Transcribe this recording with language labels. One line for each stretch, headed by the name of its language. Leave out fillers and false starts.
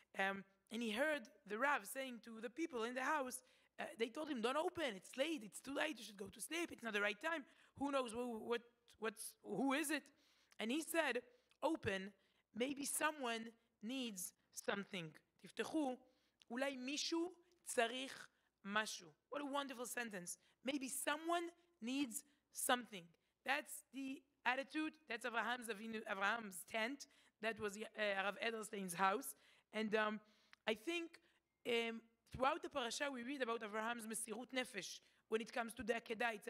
English: And he heard the Rav saying to the people in the house, they told him, don't open, it's late, it's too late, you should go to sleep, it's not the right time. Who knows who is it? And he said, open, maybe someone needs something.
Hebrew: תפתחו, אולי מישהו צריך משהו.
English: What a wonderful sentence. Maybe someone needs something. That's the attitude. That's Abraham's tent. That was Rav Edelstein's house. And I think throughout the parasha we read about Abraham's mesirut nefesh when it comes to the Akedah.